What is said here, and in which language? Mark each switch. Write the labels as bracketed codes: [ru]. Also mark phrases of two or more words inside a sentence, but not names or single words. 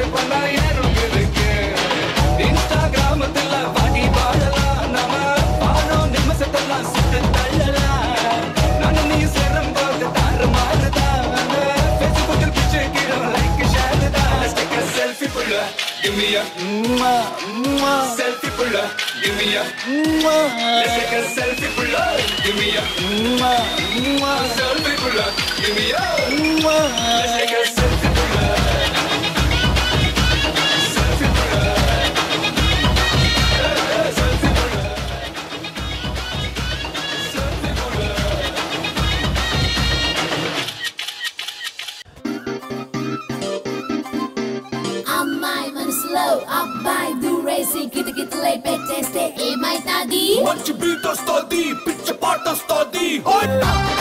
[ta] பண்ணா ஏறும் இருக்கு இன்ஸ்டாகிராமத்துல பாடி பாடலாம் நாம பாடும் நிமிஷத்தெல்லாம் சுட்டு தள்ளலாம் நானும் நீ சேரும் போது தாறு மாறுதான் ஃபேஸ்புக்கில் பிச்சு கீழும் லைக் ஷேர் தான் செல்ஃபி புள்ள [en] give me a selfie புள்ள give me a let's take a selfie pulla, give me a selfie pulla, give me a let's take a selfie pulla, selfie pulla, selfie pulla, selfie pulla. [te] అమ్మాయి మనసులో అబ్బాయి దూరేసి కితకితలై పెట్టేస్తే ఏమైతాది మంచి బీట్ వస్తుంది పిచ్చ పాట వస్తుంది